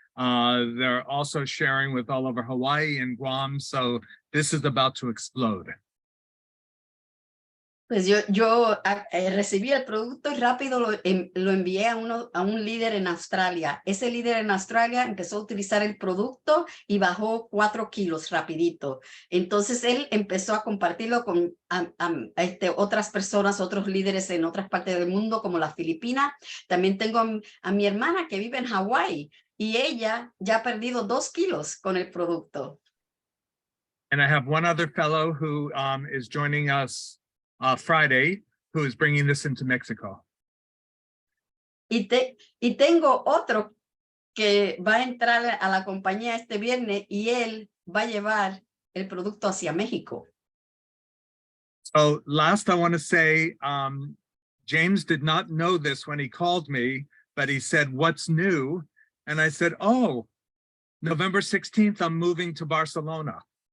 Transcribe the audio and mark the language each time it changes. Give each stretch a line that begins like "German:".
English: They're also sharing with all over Hawaii and Guam. So this is about to explode.
Spanish: Pues yo recibí el producto y rápido lo envié a un líder en Australia. Ese líder en Australia empezó a utilizar el producto y bajó 4 kilos rapidito. Entonces él empezó a compartirlo con otras personas, otros líderes en otras partes del mundo como las Filipinas. También tengo a mi hermana que vive en Hawái y ella ya ha perdido 2 kilos con el producto.
English: And I have one other fellow who is joining us Friday, who is bringing this into Mexico.
Spanish: Y tengo otro que va a entrar a la compañía este viernes y él va a llevar el producto hacia México.
English: So last, I want to say, James did not know this when he called me, but he said, "What's new?" And I said, "Oh, November 16th, I'm moving to Barcelona."